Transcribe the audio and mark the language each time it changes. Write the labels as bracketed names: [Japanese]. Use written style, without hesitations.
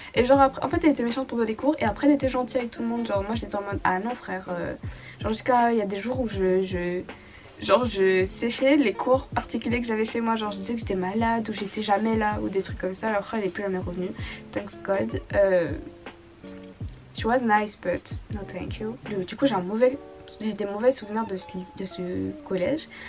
[French] Et genre après, en fait elle était méchante pendant les cours et après elle était gentille avec tout le monde. Genre moi j'étais en mode ah non frère, genre jusqu'à il y a des jours où je séchais les cours particuliers que j'avais chez moi, genre je disais que j'étais malade ou j'étais jamais là ou des trucs comme ça. Alors après elle est plus jamais revenue, [English] thanks God. She was nice but no thank you. [French] Du coup j'ai des mauvais souvenirs de ce collège.